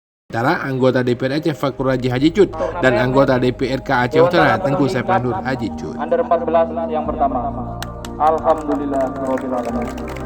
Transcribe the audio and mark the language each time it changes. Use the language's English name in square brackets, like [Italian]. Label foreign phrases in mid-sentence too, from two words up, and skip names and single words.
[Indonesian] Adalah anggota DPR Aceh Fakur Raji Haji Cut dan anggota DPRK Aceh Utara Tengku Saifanur Haji Cut. Under 14 yang pertama. [Arabic] الحمد لله رب العالمين.